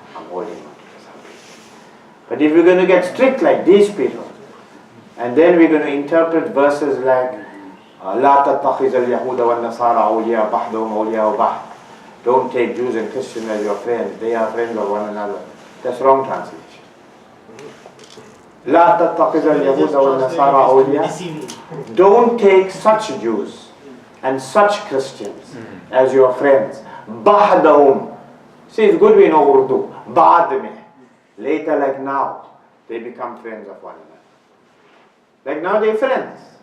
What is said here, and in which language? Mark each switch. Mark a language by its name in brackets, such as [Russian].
[English] I'm holding on to this Hablullah. But if we're going to get strict like these people, and then we're going to interpret verses like [Arabic] لا تتخذ اليهود والنصارى أولياء بعضهم أولياء بعض. [English] Don't take Jews and Christians as your friends. They are friends of one another. That's wrong translation. [Arabic] لا تتخذ اليهود والنصارى أولياء. [English] Don't take such Jews and such Christians as your friends. [Arabic] بعضهم. [English] See, it's good we know Urdu. [Urdu] بعد में. [English] Later, like now, they become friends of one another. Like now, they're friends.